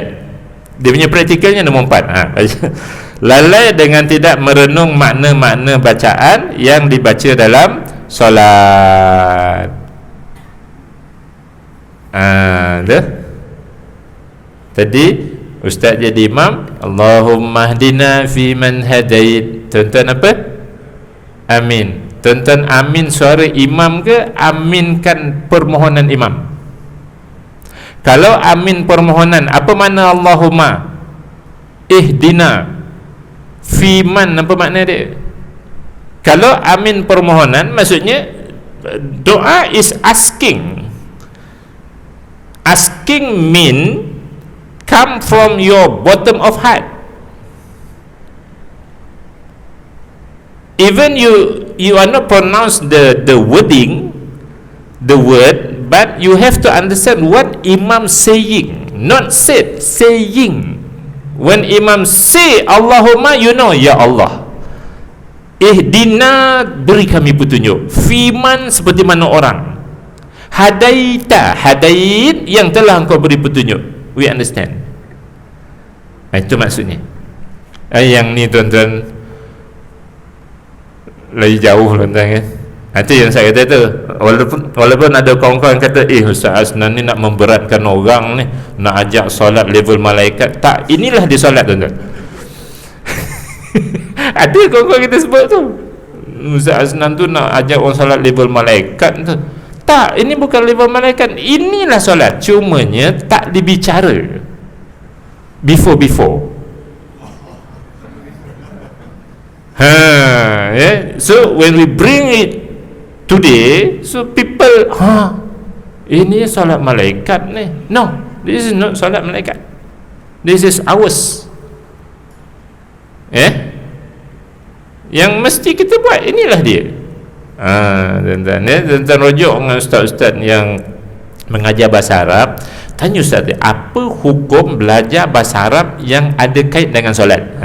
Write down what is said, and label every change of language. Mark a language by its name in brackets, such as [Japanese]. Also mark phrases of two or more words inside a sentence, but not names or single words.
[Malay] Dia punya praktikalnya nombor 4. Lalai dengan tidak merenung makna-makna bacaan yang dibaca dalam solat. Tadi Ustaz jadi imam, [Arabic] اللهم اهدنا فيمن هديت. [Malay] Tuan-tuan apa? Amin. Tuan-tuan amin suara imam ke aminkan permohonan imam? Kalau amin permohonan, apa makna Allahumma? [Arabic] اهدنا فيمن, [Malay] apa makna dia? Kalau amin permohonan, maksudnya doa [English] is asking. Asking mean come from your bottom of heart. Even you are not pronounce the wording, the word, but you have to understand what imam saying, not said, saying. When imam say Allahumma, you know, [Malay] ya Allah, ihdina, beri kami petunjuk, fiman, seperti mana orang, hadaita, hadait, yang telah engkau beri petunjuk. [English] We understand. [Malay] Itu maksudnya. Yang ni tuan-tuan lagi jauh tuan-tuan kan. Itu yang saya kata tu, walaupun ada kawan-kawan kata Ustaz Asnan ni nak memberatkan orang ni, nak ajak solat level malaikat. Tak, inilah dia solat tuan-tuan. Ada kawan-kawan kita sebut tu, Ustaz Asnan tu nak ajak orang solat level malaikat tu. Tak, ini bukan level malaikat. Inilah solat, cumanya tak dibicara before. [English] So when we bring it today, so people, [Malay] ini solat malaikat ni. [English] No, this is not [Malay] solat malaikat. [English] This is ours. [Malay] Yang mesti kita buat, inilah dia. Tuan-tuan rujuk dengan ustaz-ustaz yang mengajar bahasa Arab, tanya ustaz dia, apa hukum belajar bahasa Arab yang ada kait dengan solat?